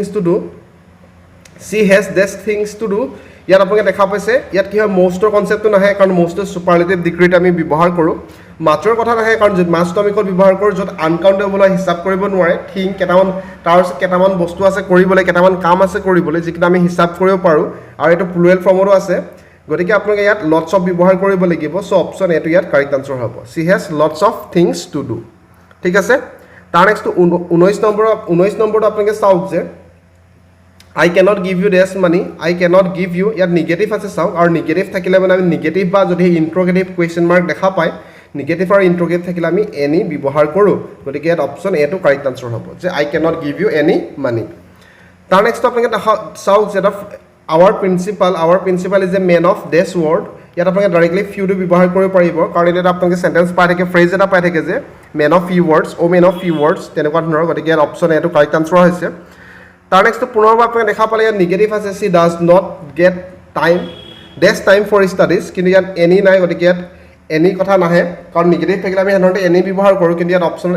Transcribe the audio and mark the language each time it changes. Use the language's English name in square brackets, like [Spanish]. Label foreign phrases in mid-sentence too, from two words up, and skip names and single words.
[English] things to do [Assamese] ইয়াত আপোনালোকে দেখা পাইছে ইয়াত কি হয় মষ্টৰ কনচেপ্টটো নাহে কাৰণ মষ্টৰ [English] superlative degreeত [Assamese] আমি ব্যৱহাৰ কৰোঁ মাছৰ কথা নাহে কাৰণ মাছটো আমি ক'ত ব্যৱহাৰ কৰোঁ য'ত আনকাউণ্টেবল হিচাপ কৰিব নোৱাৰে থিং কেইটামান তাৰপিছত কেইটামান বস্তু আছে কৰিবলৈ কেইটামান কাম আছে কৰিবলৈ যিকেইটা আমি হিচাপ কৰিব পাৰোঁ আৰু এইটো প্লুৰেল ফৰ্মতো আছে গতিকে আপোনালোকে ইয়াত [English] lots of [Assamese] ব্যৱহাৰ কৰিব লাগিব চ' অপশ্যন এটো ইয়াত [English] correct answer [Assamese] হ'ব [English] she has lots of things to do [Assamese] ঠিক আছে তাৰ নেক্সটটো 19 নম্বৰটো আপোনালোকে চাওক যে [English] I cannot give you this money I cannot give you [Assamese] ইয়াত নিগেটিভ আছে চাওক আৰু নিগেটিভ থাকিলে মানে আমি নিগেটিভ বা যদি [English] interrogative question mark [Assamese] দেখা পায় নিগেটিভ আৰু ইণ্ট্ৰগেটিভ থাকিলে আমি এনি ব্যৱহাৰ কৰোঁ গতিকে ইয়াত অপশ্যন এটো কাৰেক্ট আনচাৰ হ'ব যে [English] I cannot give you any money [Assamese] তাৰ নেক্সট আপোনালোকে চাওক যে [English] our principal is a man of this world [Assamese] ইয়াত আপোনালোকে ডাইৰেক্টলি ফিউটো ব্যৱহাৰ কৰিব পাৰিব কাৰণ এটা আপোনালোকে চেণ্টেঞ্চ পাই থাকে ফ্ৰেজ এটা পাই থাকে যে [English] men of few words men of few words [Assamese] তেনেকুৱা ধৰণৰ গতিকে ইয়াত অপশ্যন এটো [English] correct answer [Assamese] হৈছে তাৰ নেক্সটটো পুনৰবাৰ আপোনালোকে দেখা পালে ইয়াত নিগেটিভ আছে [English] she does not get time for studies [Assamese] কিন্তু ইয়াত এনি নাই গতিকে ইয়াত এনি কথা নাহে কাৰণ নিগেটিভ থাকিলে আমি সাধাৰণতে এনি ব্যৱহাৰ কৰোঁ কিন্তু ইয়াত অপশ্যন